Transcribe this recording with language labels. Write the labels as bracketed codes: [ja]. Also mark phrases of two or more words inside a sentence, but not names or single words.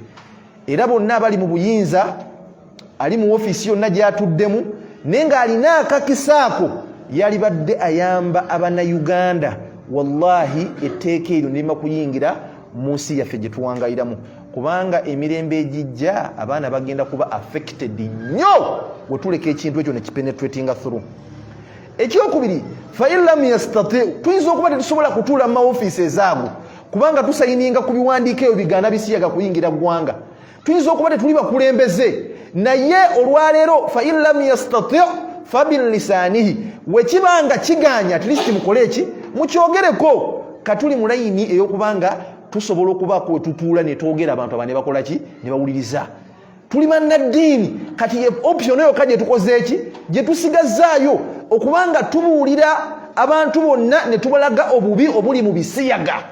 [lg] Era bonna abali mu buyinza ali mu ofisi yonna gyatuddemu naye ng'alina akakisaako yalibadde ayamba Abanayuganda, wallahi etteeka eryo nirima kuyingira mu nsi yaffe gye tuwangayiramu, kubanga emirembe egijja abaana bagenda kuba affected nnyo bwe tuleka ekintu ekyo ne kipenetratinga through. Ekyokubiri, [ar] fa in lam yastati', [lg] tuyinza okuba tetusobola kutuula mu maofisi ezaago kubanga tusayininga ku biwandiiko ebyo bigaana bisiyaga kuyingira ggwanga. Tuyinza okuba tetuli bakulembeze naye olwaleero [ar] fa in lam yastati' fa billisanihi, [lg] wekibanga kiganya [en] at least [lg] mukole eki mukyogereko. Katuli mu layini ey'okubanga tusobola okubaako we tutuula ne twogera abantu aba ne bakola ki ne bawuliriza. Tuli bannaddiini kati option eyo kaje tukoze eki gye tusigazaayo okubanga tubuulira abantu bonna ne tubalaga obubi obuli mu bisiyaga